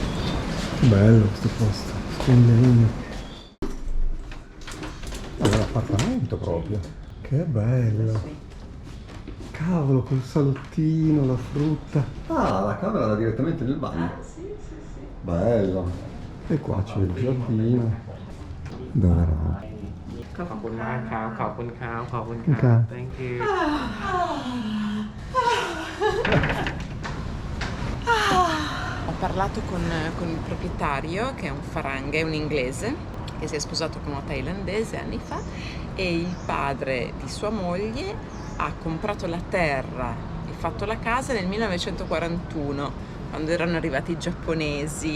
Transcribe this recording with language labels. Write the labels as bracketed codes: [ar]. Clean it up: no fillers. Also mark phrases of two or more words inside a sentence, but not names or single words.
[it] Bello questo posto, splendente. Ma è un appartamento proprio. Che bello. Cavolo, col salottino, la frutta. Ah, la camera da direttamente nel bagno. Sì, sì, sì. Bello. E qua c'è il giardino. Dove eravamo? [th] ขอบคุณมากครับขอบคุณครับขอบคุณค ครั รับ บ [en] thank you [it] Ho parlato con il proprietario, che è un farang, è un inglese, che si è sposato con una thailandese anni fa, e il padre di sua moglie ha comprato la terra e fatto la casa nel 1941, quando erano arrivati i giapponesi.